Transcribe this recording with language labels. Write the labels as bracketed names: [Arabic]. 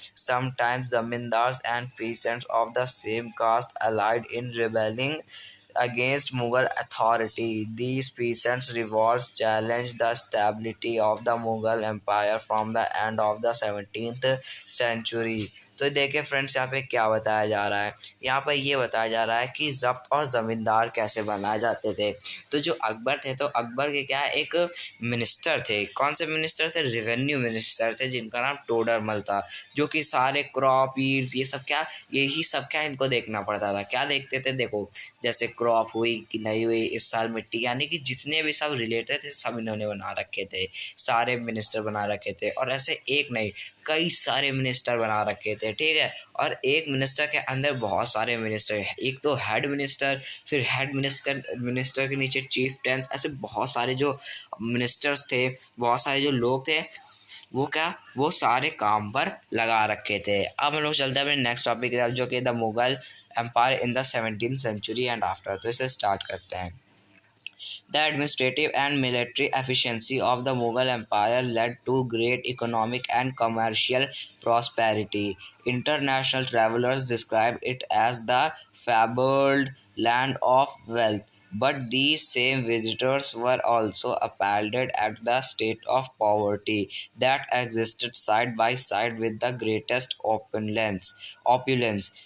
[English] Sometimes zamindars and peasants of the same caste allied in rebelling against Mughal authority. These peasants' revolts challenged the stability of the Mughal Empire from the end of the 17th century. [Hindi] तो देखिए friends, यहाँ पे क्या बताया जा रहा है, यहाँ पर ये बताया जा रहा है कि जब्त और ज़मींदार कैसे बनाए जाते थे। तो जो अकबर थे, तो अकबर के क्या एक मिनिस्टर थे। कौन से मिनिस्टर थे? रेवेन्यू मिनिस्टर थे, जिनका नाम टोडरमल था, जो कि सारे क्रॉप यील्ड्स ये सब क्या, यही सब क्या इनको देखना पड़ता था। क्या देखते थे? देखो, जैसे क्रॉप हुई कि नहीं हुई इस साल मिट्टी, यानी कि जितने भी सब रिलेटेड थे सब इन्होंने बना रखे थे, सारे मिनिस्टर बना रखे थे। और ऐसे एक नहीं, कई सारे मिनिस्टर बना रखे थे, ठीक है। और एक मिनिस्टर के अंदर बहुत सारे मिनिस्टर, एक तो हेड मिनिस्टर, फिर हेड मिनिस्टर मिनिस्टर के नीचे चीफ टेंस, ऐसे बहुत सारे जो मिनिस्टर्स थे, बहुत सारे जो लोग थे, वो क्या, वो सारे काम पर लगा रखे थे। अब हम लोग चलते हैं अपने नेक्स्ट टॉपिक की तरफ, जो कि [English] The Mughal empire in the 17th century and after. [Hindi] तो इसे स्टार्ट करते हैं। [English] The administrative and military efficiency of the Mughal Empire led to great economic and commercial prosperity. International travelers described it as the fabled land of wealth. But these same visitors were also appalled at the state of poverty that existed side by side with the greatest opulence.